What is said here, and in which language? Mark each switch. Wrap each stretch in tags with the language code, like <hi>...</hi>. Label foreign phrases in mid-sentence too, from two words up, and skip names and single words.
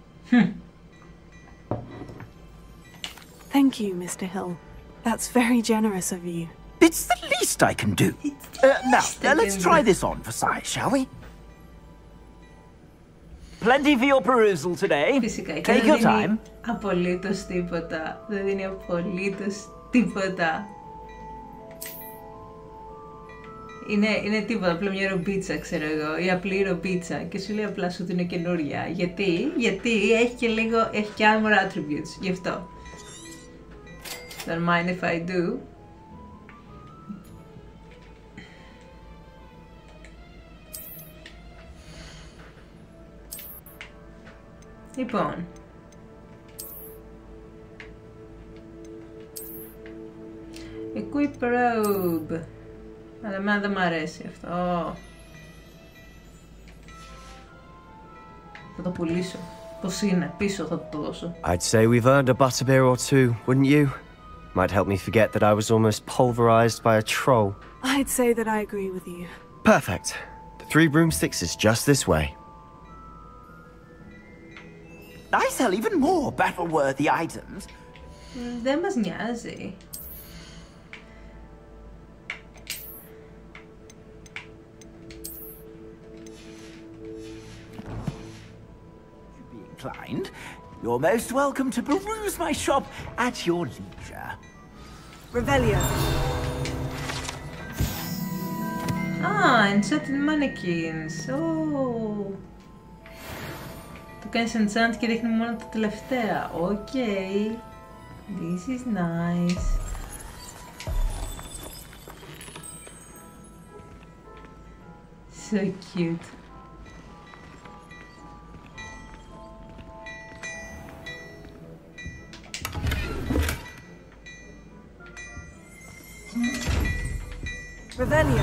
<en>Thank you, Mr. Hill. That's very generous of you. It's the least I can do. Now, let's try this on for size, shall we? Plenty for your perusal today.</en> <el>Φυσικά.</el> <en>Take your time.</en> <el>Απολύτως τίποτα. Δεν δίνει απολύτως τίποτα. Είναι τίποτα, απλά μια ρομπίτσα, ξέρω εγώ, ή απλή ρομπίτσα και σου λέει απλά σου ότι είναι καινούρια. Γιατί έχει και λίγο, έχει και</el> <en>armor attributes,</en> <el>γι' αυτό.</el> <en>Don't mind if I do.</en> <el>Λοιπόν.</el> <en>Equip robe.</en> <el>Αλλά εμένα δεν μ' αρέσει αυτό. Θα το πουλήσω. Πώς είναι, πίσω θα το δώσω.</el> <en>I'd say we've earned a butterbeer or two, wouldn't you? Might help me forget that I was almost pulverized by a troll. I'd say that I agree with you. Perfect. The 3 broomsticks is just this way. I sell even more battle-worthy items.</en> <el>Δεν μας νοιάζει.</el> <en>Inclined, you're most welcome to peruse my shop at your leisure. Revelio. Enchanted mannequins.</en> <el>Oh. Το κάνεις enchant και δείχνει μόνο τα τελευταία.</el> <en>Okay. This is nice. So cute. Revelio.</en>